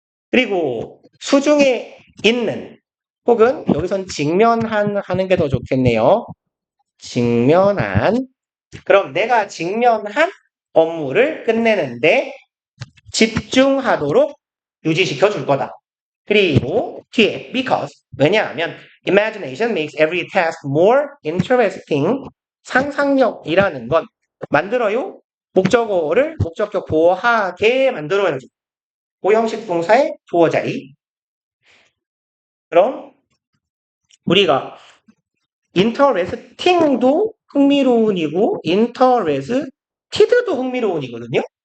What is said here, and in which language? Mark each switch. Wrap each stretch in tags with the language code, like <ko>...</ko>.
<ko>그리고 수중에 있는 혹은 여기선 직면한 하는 게 더 좋겠네요. 직면한. 그럼 내가 직면한 업무를 끝내는데 집중하도록 유지시켜 줄 거다. 그리고 뒤에</ko> <en>because</en> <ko>왜냐하면</ko> <en>imagination makes every task more interesting.</en> <ko>상상력이라는 건 만들어요. 목적어를 목적격 보호하게 만들어야죠. 고형식 동사의 주어 자리. 그럼 우리가 interesting도 흥미로운이고 interested도 흥미로운이거든요.</ko>